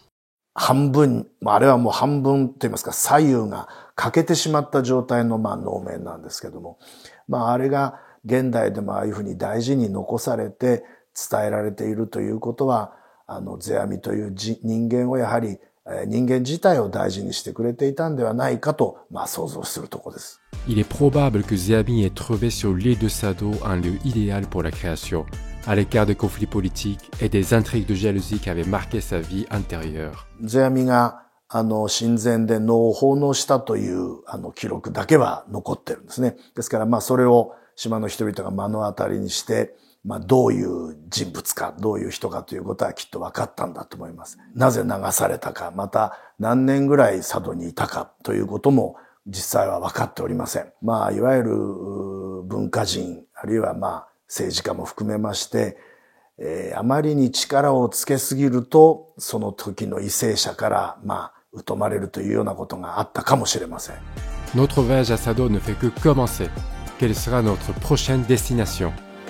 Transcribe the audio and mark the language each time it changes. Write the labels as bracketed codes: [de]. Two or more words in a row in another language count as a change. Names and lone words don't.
[ja] 半分、あれはもう半分と言いますか、左右が欠けてしまった状態の能面なんですけども、あれが現代でもああいうふうに大事に残されて伝えられているということは、Zeamiという人間をやはり人間自体を大事にしてくれていたんではないかと、想像するところです。 [fr] Il est probable que Zeami ait trouvé sur l'île de Sado un lieu idéal pour la création, à l'écart des conflits politiques et des intrigues de jalousie qui avaient marqué sa vie antérieure. [ja] Zeami が神前で能を奉納したという記録だけは残ってるんですね。ですからそれを島の人々が目の当たりにして、どういう人物か、どういう人かということはきっと分かったんだと思います。なぜ流されたか、また何年ぐらい佐渡にいたかということも実際は分かっておりません。いわゆる文化人、あるいは政治家も含めまして、あまりに力をつけすぎると、その時の為政者から疎まれるというようなことがあったかもしれません。 [fr] Notre voyage à Sado ne fait que commencer. Quelle sera notre prochaine destination?